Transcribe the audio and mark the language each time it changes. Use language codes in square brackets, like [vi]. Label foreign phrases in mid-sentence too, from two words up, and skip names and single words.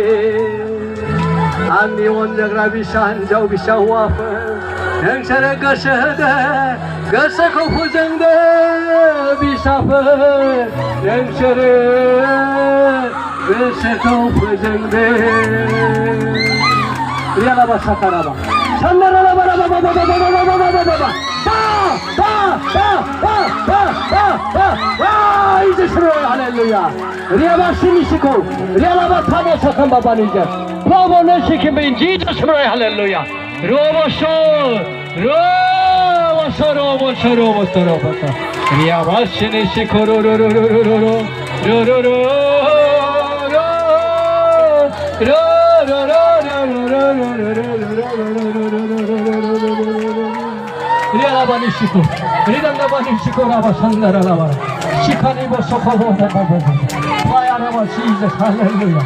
[en] Anni Onjagra Bishan Jau Bishawafa Yangsara Gashada Gasako Pujanga Bishafa Yangsara Gasako Pujanga Rialaba Sakaraba Sandaraba Hallelujah. Riaba Sinishiko, Riaba Tana Sakambabanija. Provo Neshikim in Jesus' name, hallelujah. Robo Riaba Sinishiko, Rialabanishiko, Ridandabanishiko, Rabashandarava, Shikanibo Sokobo, Fire Jesus, hallelujah.